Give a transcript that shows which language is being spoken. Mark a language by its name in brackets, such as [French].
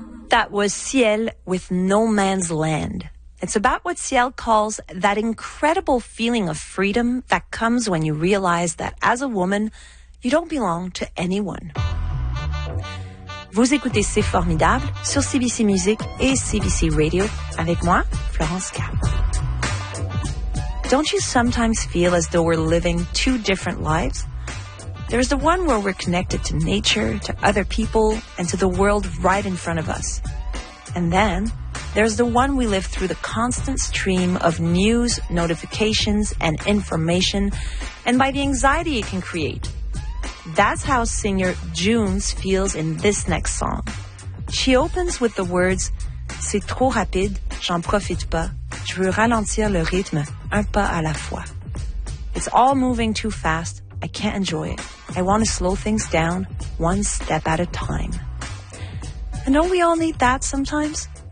[English] that was Ciel with No Man's Land. It's about what Ciel calls that incredible feeling of freedom that comes when you realize that as a woman, you don't belong to anyone. [French] Vous écoutez C'est Formidable sur CBC Music et CBC Radio avec moi, Florence Cap. [English] Don't you sometimes feel as though we're living two different lives? There's the one where we're connected to nature, to other people, and to the world right in front of us. And then, there's the one we live through the constant stream of news, notifications, and information, and by the anxiety it can create. That's how singer Junes feels in this next song. She opens with the words, [French] "C'est trop rapide, j'en profite pas, je veux ralentir le rythme, un pas à la fois." [English] It's all moving too fast, I can't enjoy it. I want to slow things down, one step at a time. And don't we all need that sometimes?